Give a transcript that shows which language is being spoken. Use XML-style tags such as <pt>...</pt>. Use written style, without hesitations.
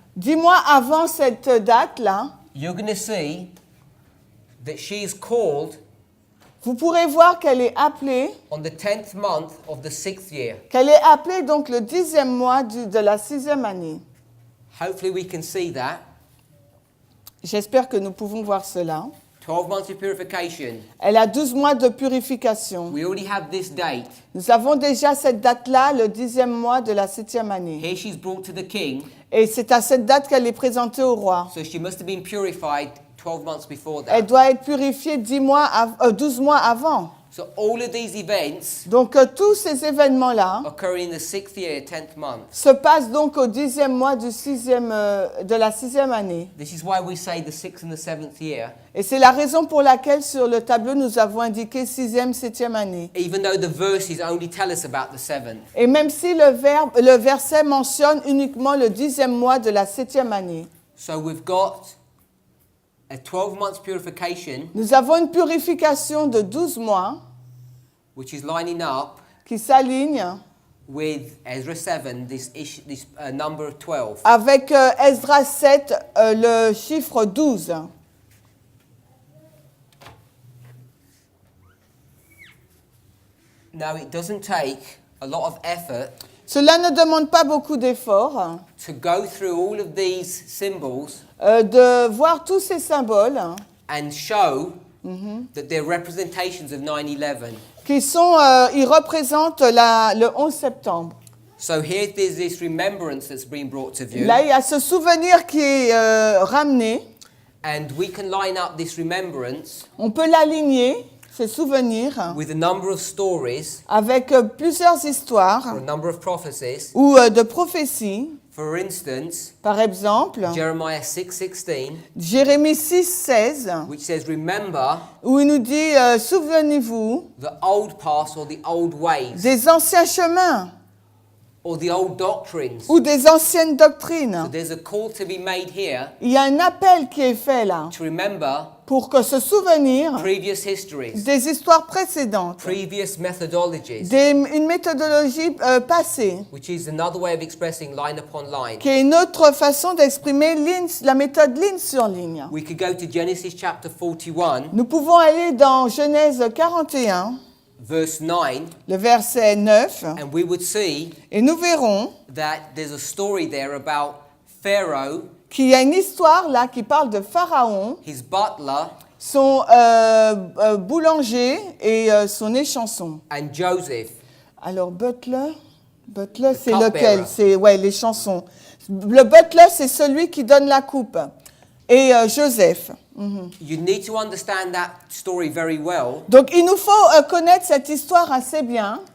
<fr>10 mois avant cette date-là,</fr> <en>you're going to see that she is called</en> <fr>vous pourrez voir qu'elle est appelée,</fr> <en>on the 10th month of the 6th year.</en> <fr>donc le 10e mois de la 6e année.</fr> <en>Hopefully we can see that.</en> <fr>J'espère que nous pouvons voir cela.</fr> <en>12 months of purification.</en> <fr>Elle a 12 mois de purification.</fr> <en>We already have this date.</en> <fr>Nous avons déjà cette date-là, le 10e mois de la 7e année.</fr> <en>Here she's brought to the king,</en> <fr>Et c'est à cette date qu'elle est présentée au roi.</fr> <en>so she must have been purified 12 months before</en> <fr>Elle</fr> <en>that.</en> <fr>doit être purifiée 12 mois avant.</fr> <en>So all of these events</en> <fr>Donc tous ces événements-là</fr> <en>occur in the 6th year, 10th month.</en> <fr>se passent donc au 10e mois de la 6e année.</fr> <en>This is why we say the 6th and the 7th year,</en> <fr>Et c'est la raison pour laquelle sur le tableau nous avons indiqué 6e, 7e année.</fr> <en>even though the verses only tell us about the 7th.</en> <fr>Et même si le verset mentionne uniquement le 10e mois de la 7e année.</fr> <en>So we've got a 12 months purification,</en> <fr>Nous avons une purification de 12 mois</fr> <en>which is lining up</en> <fr>qui s'aligne</fr> <en>with Ezra 7, this number of 12.</en> <fr>avec Esdras 7, le chiffre 12.</fr> <en>Now it doesn't take a lot of effort</en> <fr>Cela ne demande pas beaucoup d'efforts</fr> <en>to go through all of these symbols</en> <fr>de voir tous ces symboles</fr> <en>and show that they're representations of 9/11.</en> <fr>ils représentent le 11 septembre.</fr> <en>So here there's this remembrance that's been brought to view,</en> <fr>Là, il y a ce souvenir qui est ramené.</fr> <en>and we can line up this remembrance</en> <fr>On peut l'aligner, ce souvenir,</fr> <en>with a number of stories</en> <fr>avec plusieurs histoires</fr> <en>or a number of prophecies.</en> <fr>ou de prophéties.</fr> <en>For instance,</en> <fr>Par exemple,</fr> <en>Jeremiah 6:16,</en> <fr>Jérémie 6, 16,</fr> <en>which says, "Remember</en> <fr>où il nous dit souvenez-vous</fr> <en>the old past or the old ways</en> <fr>des anciens chemins</fr> <en>or the old doctrines."</en> <fr>ou des anciennes</fr> <en>So</en> <fr>doctrines.</fr> <en>there's a call to be made here</en> <fr>Il y a un appel qui est fait là</fr> <en>to remember</en> <fr>pour que se souvenir</fr> <en>previous histories,</en> <fr>des histoires précédentes,</fr> <en>previous methodologies,</en> <fr>une méthodologie passée,</fr> <en>which is another way of expressing line upon line.</en> <fr>qui est une autre façon d'exprimer la méthode ligne sur ligne.</fr> <en>We could go to Genesis chapter 41,</en> <fr>Nous pouvons aller dans Genèse 41,</fr> <en>verse 9,</en> <fr>le verset 9,</fr> <en>and we would see</en> <fr>et nous verrons</fr> <en>that there's a story there about Pharaoh,</en> <fr>qu'il y a une histoire là qui parle de Pharaon,</fr> <en>his butler,</en> <fr>son boulanger et son échanson.</fr> <en>and Joseph.</en> <fr>Alors butler c'est</fr> <en>cupbearer.</en> <fr>lequel? C'est les chansons. Le butler c'est celui qui donne la coupe. Et Joseph.</fr> <en>You need to understand that story very well,</en> <fr>Donc il nous faut connaître cette histoire assez bien</fr>